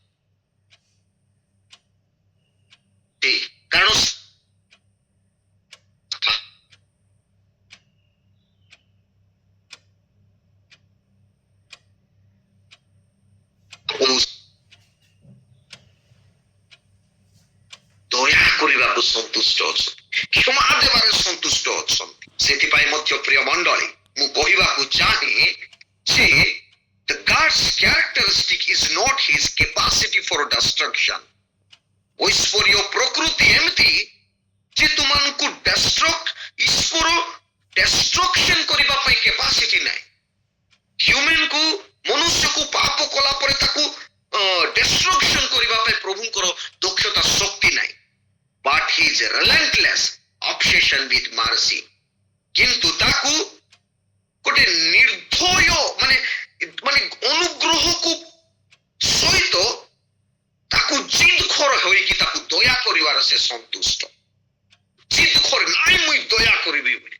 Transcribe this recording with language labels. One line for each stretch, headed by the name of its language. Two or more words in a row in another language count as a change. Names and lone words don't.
Odia: କାରଣ ଦୟା କରିବାକୁ ସନ୍ତୁଷ୍ଟ ଅଛନ୍ତି, କ୍ଷମା ଦେବାରେ ସନ୍ତୁଷ୍ଟ ଅଛନ୍ତି। ସେଥିପାଇଁ ମଧ୍ୟ ପ୍ରିୟ ମଣ୍ଡଳୀ, ମୁଁ କହିବାକୁ ଚାହେଁ ଯେ
English: the God's characteristic is not his capacity for destruction.
Odia: ଐଶ୍ୱର୍ଯ୍ୟ ପ୍ରକୃତି ଏମିତି ଯେ ତୁମକୁ ଈଶ୍ୱର ଡେଷ୍ଟ୍ରକ୍ସନ କରିବା ପାଇଁ କେପାସିଟି ନାହିଁ। ହ୍ୟୁମାନକୁ, ମନୁଷ୍ୟକୁ ପାପ କଲା ପରେ ତାକୁ ଡେଷ୍ଟ୍ରକ୍ସନ କରିବା ପାଇଁ ପ୍ରଭୁଙ୍କର ଦକ୍ଷତା, ଶକ୍ତି ନାହିଁ।
English: but he is relentless obsession with mercy,
Odia: କିନ୍ତୁ ତାକୁ ଗୋଟେ ନିର୍ଦ୍ଦୟ ମାନେ ଅନୁଗ୍ରହକୁ ସହିତ ତାକୁ ଜିଦଖୋର ହୋଇକି ତାକୁ ଦୟା କରିବାର ସେ ସନ୍ତୁଷ୍ଟ। ଜିଦଖୋର ନାଇଁ, ମୁଁ ଦୟା କରିବି ବୋଲିକି।